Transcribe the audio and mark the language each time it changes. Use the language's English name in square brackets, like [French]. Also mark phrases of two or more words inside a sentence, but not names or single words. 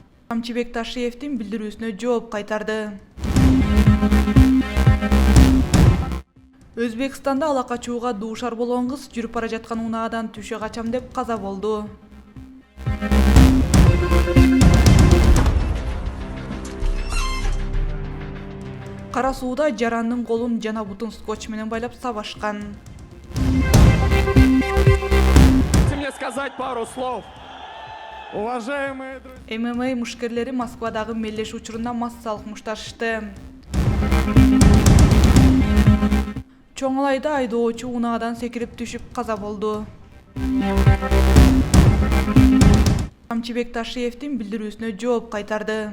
[Kyrgyz] Камчыбек Ташиевдин билдирүүсүнө жооп кайтарды. Өзбекстанда ала качууга дуушар болгон кыз жүрүп бара жаткан унаадан түшө качам деп каза болду. Кара сууда жарандын колун жана бутун скотч менен байлап сабашкан. [Russian] Мне сказать пару слов. Уважаемые друзья. [Kyrgyz] ММА мушкерлери Москвадагы мелдеш учурунда массалык мушташышты. Чоңалайда айдоочу унаадан секирип түшүп каза болду. Камчыбек Ташиевдин билдирүүсүнө жооп кайтарды.